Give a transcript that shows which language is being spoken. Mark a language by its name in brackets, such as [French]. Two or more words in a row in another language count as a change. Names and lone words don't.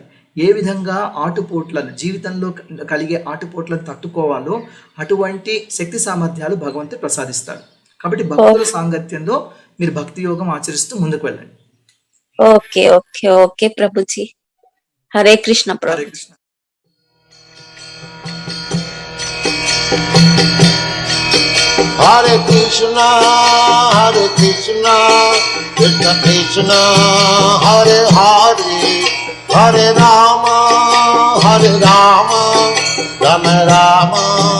[Telugu] ఏ విధంగా ఆటుపోట్లను, జీవితంలో కలిగే ఆటుపోట్లను తట్టుకోవాలో అటువంటి శక్తి సామర్థ్యాలు భగవంతుడు ప్రసాదిస్తాడు. కాబట్టి భక్తుల సాంగత్యంలో మీరు భక్తి యోగం ఆచరిస్తూ ముందుకు వెళ్ళండి. [English] okay okay okay [Telugu] ప్రభుజీ. హరే కృష్ణ ప్రభు. హరే కృష్ణ. [Sanskrit] हरे कृष्ण कृष्ण कृष्ण हरे हरे हरे राम राम राम